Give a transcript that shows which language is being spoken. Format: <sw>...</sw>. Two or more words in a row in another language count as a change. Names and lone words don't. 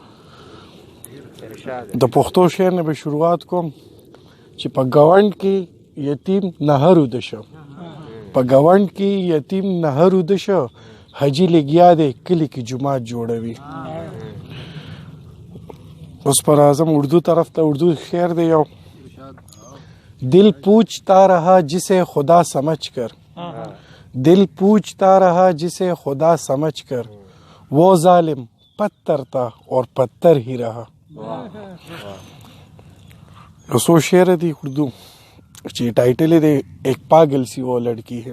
<ps>د پښتو شعر نه به شروعات کوم چې په ګاونډ کې یتیم نهر وده شه. په ګاونډ کې یتیم نهر وده شه حاجي لګیا دی کلي کې جومات جوړوي. اوس پر اعظم اردو طرف ته اردو شعر دی یو.</ps> <ur>دل پوچھتا رہا جسے خدا سمجھ کر دل پوچھتا رہا جسے خدا سمجھ کر وہ ظالم پتھر تھا اور پتھر ہی رہا.</ur> <ps>سو شعر دی اردو چې ٹائٹل دی</ps> <ur>ایک پاگل سی وہ لڑکی ہے.</ur>